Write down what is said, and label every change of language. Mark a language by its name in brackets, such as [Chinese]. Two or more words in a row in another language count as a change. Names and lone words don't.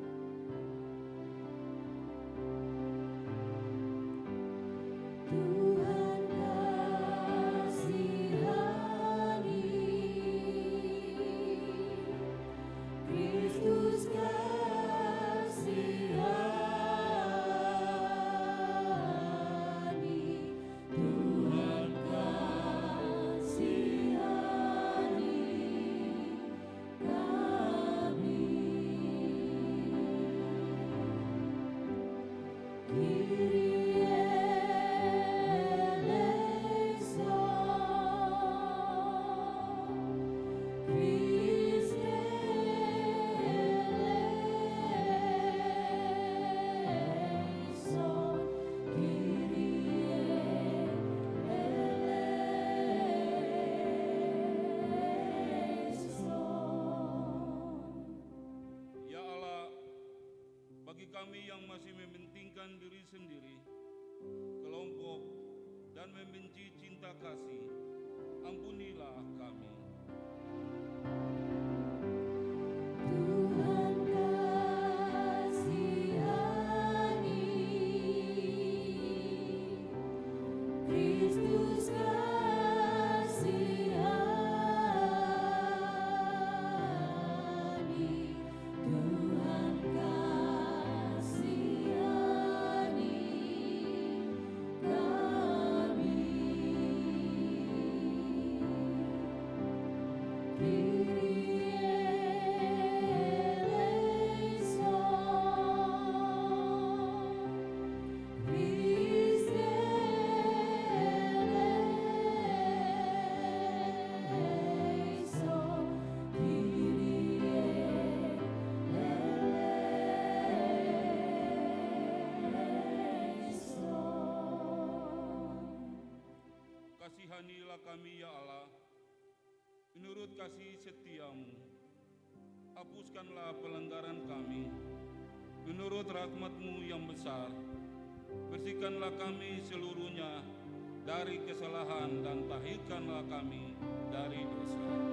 [Indonesian] Tuhan kasihani, Kristus kasihani, Tuhan kasihani kami. [Greek] Kyrie ελέησον, Χριστέ ελέησον, Κύριε ελέησον. [Indonesian] Ya Allah, bagi kami yang masih mementingkan diri sendiri, kelompok, dan membenci cinta kasih, ampunilah kami. Tuhan kasihani, Kristus kasihani, Tuhan kasihani kami. [Greek] Kyrie ελέησον, Χριστέ ελέησον, Κύριε ελέησον. [Indonesian] Kasihanilah kami ya Allah, menurut kasih setiamu. Hapuskanlah pelanggaran kami, menurut rahmat-Mu yang besar. Bersihkanlah kami seluruhnya dari kesalahan dan tahirkanlah kami dari dosa.